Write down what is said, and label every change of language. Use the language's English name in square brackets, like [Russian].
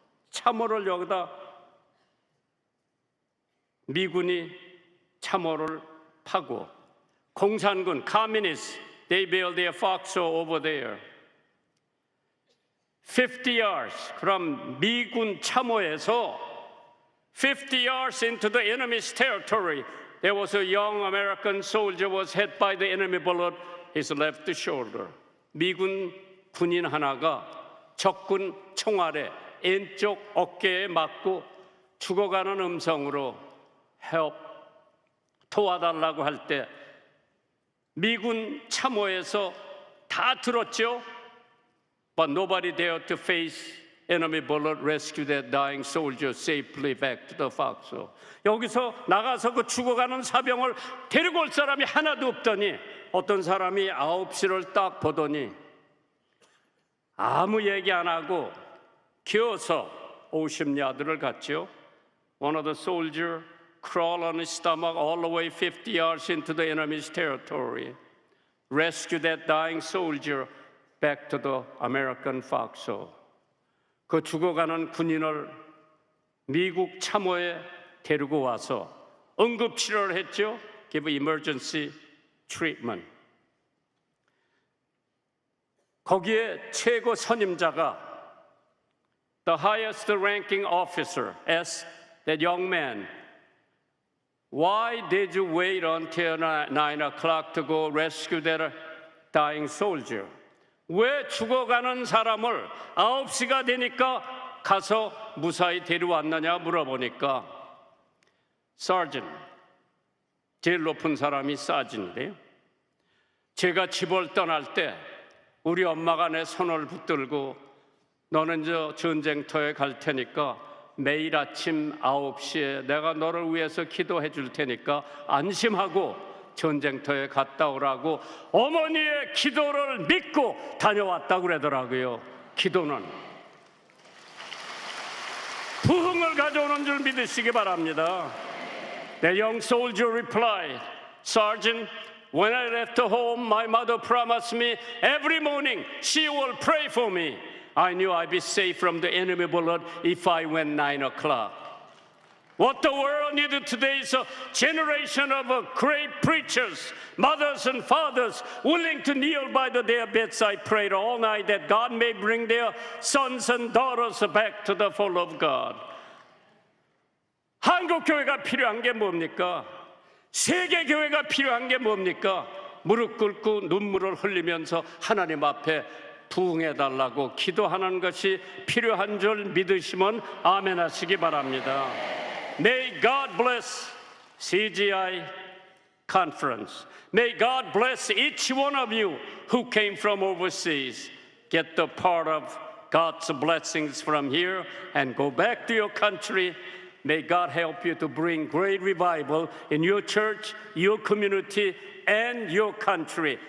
[Korean] 참호를 여기다 미군이 참호를 파고 공산군, [English] communists, they build their foxhole over there. 50 yards, [Korean] 그럼 미군 참호에서 [English] 50 yards into the enemy's territory, there was a young American soldier was hit by the enemy bullet, his left shoulder. [Korean] 미군 군인 하나가 적군 총알에 왼쪽 어깨에 맞고 죽어가는 음성으로 [English] help, [Korean] 도와달라고 할 때 미군 참호에서 다 들었죠? [English] But nobody dared to face enemy bullet, rescue that dying soldier safely back to the foxhole. [Korean] 여기서 나가서 그 죽어가는 사병을 데리고 올 사람이 하나도 없더니 어떤 사람이 9시를 딱 보더니 아무 얘기 안 하고 기어서 50야드를 갔죠. [English] One of the soldiers crawled on his stomach all the way 50 yards into the enemy's territory. Rescue that dying soldier back to the American foxhole. [Korean] 그 죽어가는 군인을 미국 참호에 데리고 와서 응급치료를 했죠. [English] Give emergency treatment. [Korean] 거기에 최고 선임자가 [English] the highest ranking officer asked that young man, why did you wait until 9 o'clock to go rescue that dying soldier? [Korean] 왜 죽어가는 사람을 9시가 되니까 가서 무사히 데려왔느냐 물어보니까 Sergeant, 제일 높은 사람이 사진인데요. 제가 집을 떠날 때 우리 엄마가 내 손을 붙들고 너는 저 전쟁터에 갈 테니까 매일 아침 9시에 내가 너를 위해서 기도해 줄 테니까 안심하고 전쟁터에 갔다 오라고 어머니의 기도를 믿고 다녀왔다고 그러더라고요. 기도는 부흥을 가져오는 줄 믿으시기 바랍니다. [English] The young soldier replied, Sergeant, when I left home, my mother promised me every morning she will pray for me. I knew I'd be safe from the enemy bullet if I went 9 o'clock. What the world needed today is a generation of great preachers, mothers and fathers willing to kneel by their bedside prayer all night that God may bring their sons and daughters back to the fold of God. [Korean] 한국 교회가 필요한 게 뭡니까? 세계 교회가 필요한 게 뭡니까? 무릎 꿇고 눈물을 흘리면서 하나님 앞에 부흥해달라고 기도하는 것이 필요한 줄 믿으시면 아멘 하시기 바랍니다. [English] May God bless CGI conference. May God bless each one of you who came from overseas. Get the part of God's blessings from here and go back to your country. May God help you to bring great revival in your church, your community, and your country.